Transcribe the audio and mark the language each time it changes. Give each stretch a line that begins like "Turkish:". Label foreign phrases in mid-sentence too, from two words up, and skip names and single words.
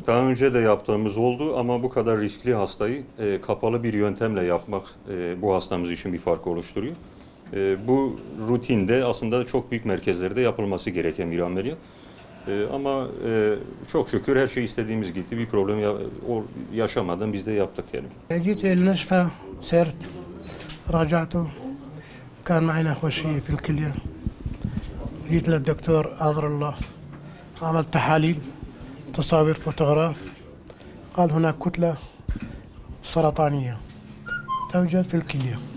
Turkish: Daha önce de yaptığımız oldu ama bu kadar riskli hastayı kapalı bir yöntemle yapmak bu hastamız için bir fark oluşturuyor. Bu rutinde aslında çok büyük merkezlerde yapılması gereken bir ameliyat. Ama çok şükür her şey istediğimiz gitti. Bir problem yaşamadan biz de yaptık yani.
Arabic: جيت المشفى سرت راجعته كان معي نخوشية في الكلية جيت للدكتور أمر الله عملت تحاليل تصاوير فوتوغراف قال هناك كتلة سرطانية توجد في الكلية